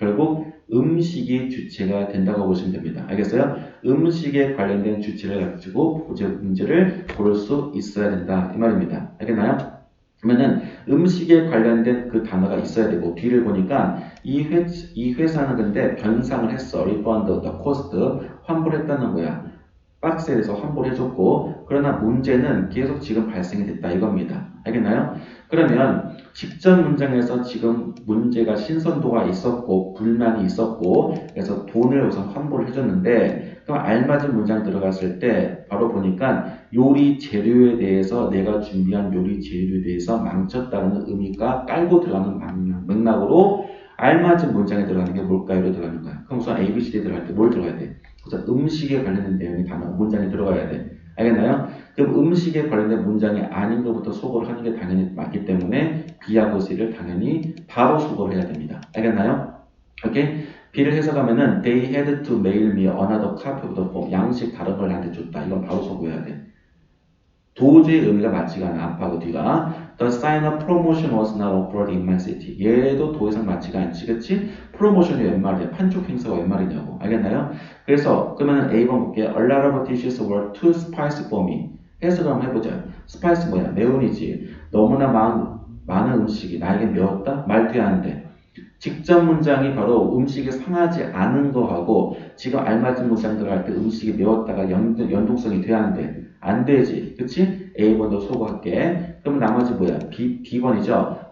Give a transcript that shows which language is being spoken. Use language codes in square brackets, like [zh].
[ko] 결국 음식이 주체가 된다고 보시면 됩니다. 알겠어요? 음식에 관련된 주체를 가지고 문제를 고를 수 있어야 된다. 이 말입니다. 알겠나요? 그러면은 음식에 관련된 그 단어가 있어야 되고 뒤를 보니까 이 회사는 근데 변상을 했어. [en] refund the cost [ko] 환불했다는 거야. 박스에 대해서 환불해줬고 그러나 문제는 계속 지금 발생이 됐다 이겁니다. 알겠나요? 그러면 직전 문장에서 지금 문제가 신선도가 있었고 불만이 있었고 그래서 돈을 우선 환불을 해줬는데 그럼 알맞은 문장 들어갔을 때 바로 보니까 요리 재료에 대해서 내가 준비한 요리 재료에 대해서 망쳤다는 의미가 깔고 들어가는 맥락으로 알맞은 문장에 들어가는 게 뭘까요?로 들어가는 거야. 그럼 우선 A, B, C, D 들어갈 때 뭘 들어가야 돼? 우선 음식에 관련된 내용이 단어, 문장에 들어가야 돼. 알겠나요? 그럼 음식에 관련된 문장이 아닌 것부터 소거를 하는 게 당연히 맞기 때문에 B하고 C를 당연히 바로 소거를 해야 됩니다. 알겠나요? 오케이? B를 해석하면은 [en] They had to mail me another copy of the form. [ko] 양식 다른 걸 나한테 줬다. 이건 바로 소거해야 돼. 도저히 의미가 맞지가 않아. 앞하고 뒤가. [en] The sign of promotion was not offered in my city. [ko] 얘도 더 이상 맞지가 않지. 그치? 프로모션이 웬 말이야? 판촉 행사가 웬 말이냐고. 알겠나요? 그래서 그러면 A번 볼게요. [en] A lot of dishes were too spicy for me. [ko] 해석을 한번 해보자. 스파이스 뭐야? 매운이지. 너무나 많은 음식이 나에게 매웠다? 말도 안 돼. 직접 문장이 바로 음식이 상하지 않은 거하고 지금 알맞은 문장 들어갈 때 음식이 매웠다가 연동성이 돼야 하는데 안 되지. 그치? A번도 소거할게. 그럼 나머지 뭐야? B번이죠.